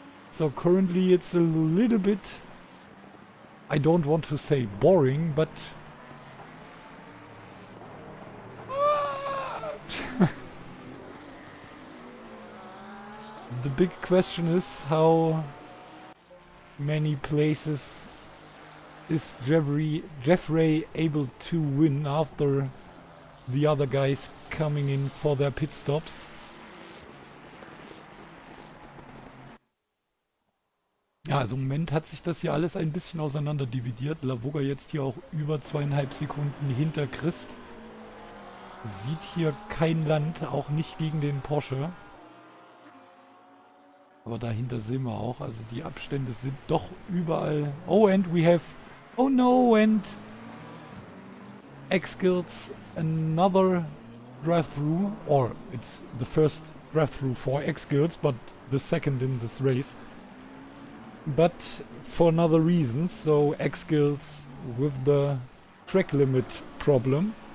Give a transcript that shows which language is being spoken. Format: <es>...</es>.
<en>So currently it's a little bit, I don't want to say boring, but the big question is how many places is Jeffrey able to win after the other guys coming in for their pit stops.</en> <de>Ja, also im Moment hat sich das hier alles ein bisschen auseinander dividiert. Lavoga jetzt hier auch über 2,5 Sekunden hinter Christ. Sieht hier kein Land, auch nicht gegen den Porsche. Aber dahinter sehen wir auch, also die Abstände sind doch überall.</de> <en>Oh, and we have... Oh no, and... X-Skills, another drive-through, or it's the first drive-through for X-Skills, but the second in this race. But for another reason, so X-Skills with the track limit problem.</en>